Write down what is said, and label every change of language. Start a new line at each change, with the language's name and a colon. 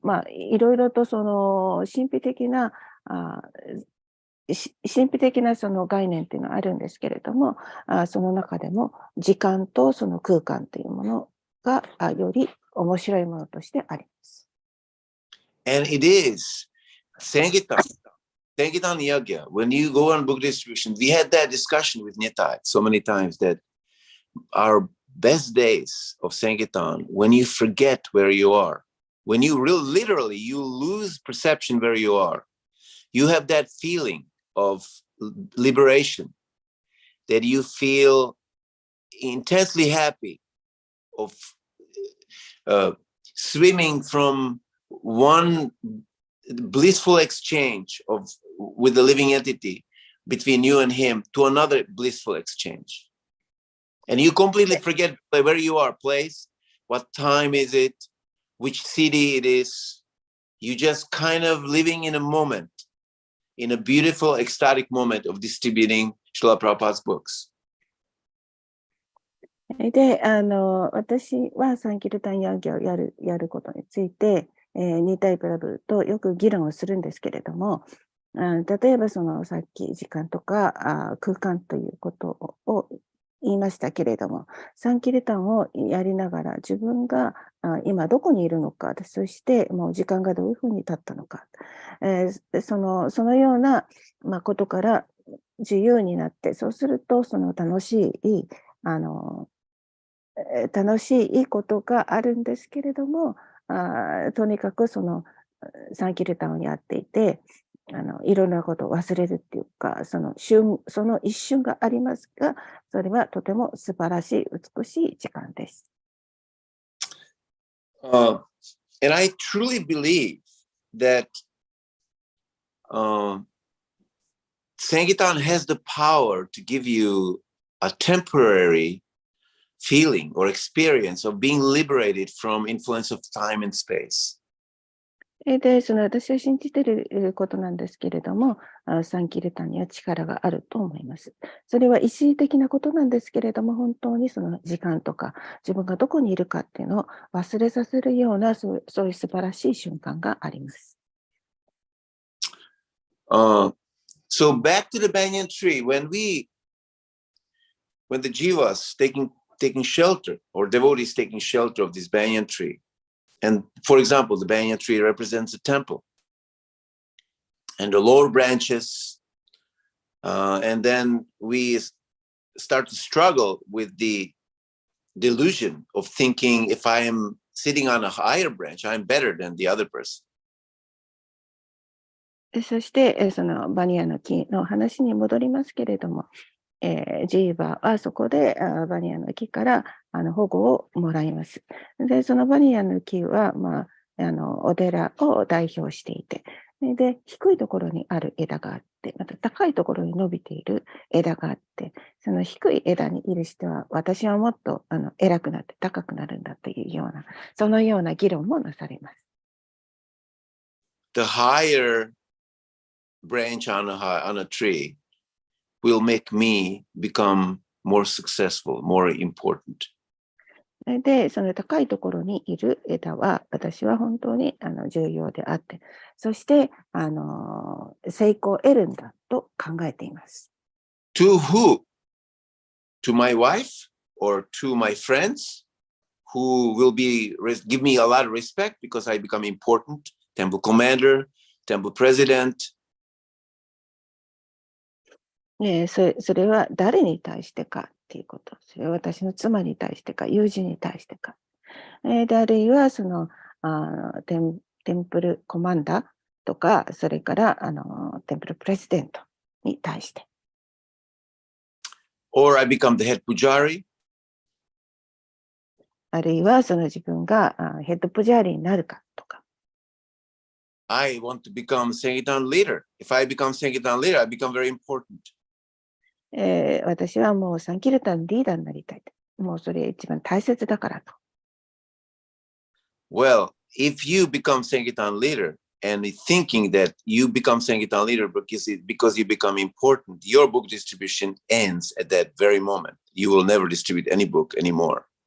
Japanese: いろいろと神秘的なその概念っていうのはあるんですけれども、その中でも時間とその空間というものがより面白いものとしてあります。
English: And it is Sankirtan Yagya. When you go on book distribution, we had that discussion with Nitai so many times that our best days of Sankirtan, when you forget where you are, when you literally you lose perception where you are, you have that feeling of liberation, that you feel intensely happy of swimming from one blissful exchange with the living entity between you and him to another blissful exchange. And you completely forget where you are, place, what time is it, which city it is. You just kind of living in a moment, in a beautiful, ecstatic moment of distributing Srila Prabhupada's books.
Japanese: で、私はサンキルタンヤーギャをやることについて、ニータイプラブとよく議論をするんですけれども、例えばさっき時間とか空間ということを言いましたけれども、サンキルタンをやりながら自分が今どこにいるのか、そしてもう時間がどういうふうに経ったのか、そのような、ことから自由になって、そうすると楽しいことがあるんですけれども、とにかくサンキルタンをやっていて、いろんなことを忘れるっていうか、その一瞬がありますが、それはとても素晴らしい、美しい時間です。
English: And I truly believe that Sankirtan has the power to give you a temporary feeling or experience of being liberated from influence of time and space.
Japanese: で、私は信じていることなんですけれども、サンキルタンには力があると思います。それは一時的なことなんですけれども、本当にその時間とか自分がどこにいるかっていうのを忘れさせるようなそういう素晴らしい瞬間があります。
English: So back to the banyan tree, when the jivas taking shelter, or devotees taking shelter of this banyan tree, and for example, the banyan tree represents a temple, and the lower branches, and then we start to struggle with the delusion of thinking, if I am sitting on a higher branch, I'm better than the other person.
Japanese: そして、そのバニヤの木の話に戻りますけれども、ジーバーはそこでバニヤの木から保護をもらいます。で、そのバニヤの木は、お寺を代表していて、で、低いところにある枝があって、また高いところに伸びている枝があって、その低い枝にいる人は、私はもっと偉くなって高くなるんだというような、そのような議論もなされます。
English: The higher branch on a tree will make me become more successful, more important.
Japanese: で、その高いところにいる枝は、私は本当に重要であって、そして成功を得るんだと考えています。
English: To who? To my wife or to my friends who will give me a lot of respect because I become important, temple commander, temple president.
Japanese: それは誰に対してかっていうこと。それは私の妻に対してか、友人に対してか。で、あるいはテンプルコマンダーとか、それからテンプルプレジデントに対して。
English: or I become the head pujari,
Japanese: あるいはその自分がヘッドプジャーリーになるかとか、
English: I want to become Sankirtan leader. If I become Sankirtan leader, I become very important.
Japanese: 私はもうサンキルタンリーダーになりたい。もうそれ一番大切だからと。
English: Well, if you become Sankirtan leader and thinking that you become Sankirtan leader because you become important, your book distribution ends at that very moment. You will never distribute any book anymore.